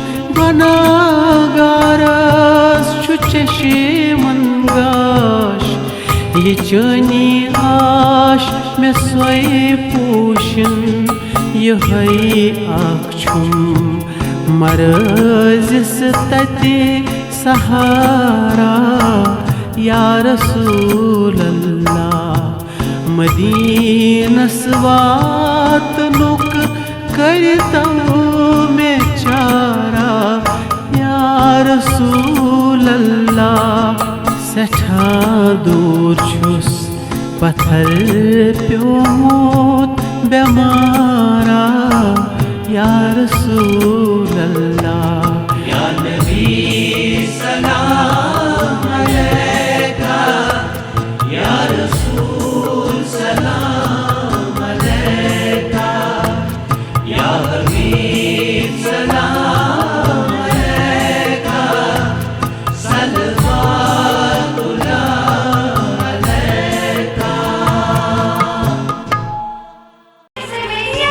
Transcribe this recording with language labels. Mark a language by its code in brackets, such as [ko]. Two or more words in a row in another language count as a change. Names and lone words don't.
[ks] गुनहगारस छु चश्मन गाश यचनी आश में सोई पूशन यही आखुम मरजिस तते सहारा [ar] يا رسول الله [ks] मदीनस वातनुक करतो बेचारा [ar] يا رسول الله [ks] सठा दूर छुस पत्थर प्योमूत बेमारा [ar] يا رسول الله يا نبي سلام عليك يا رسول سلام عليك يا حبيب سلام عليك صلوات الله عليك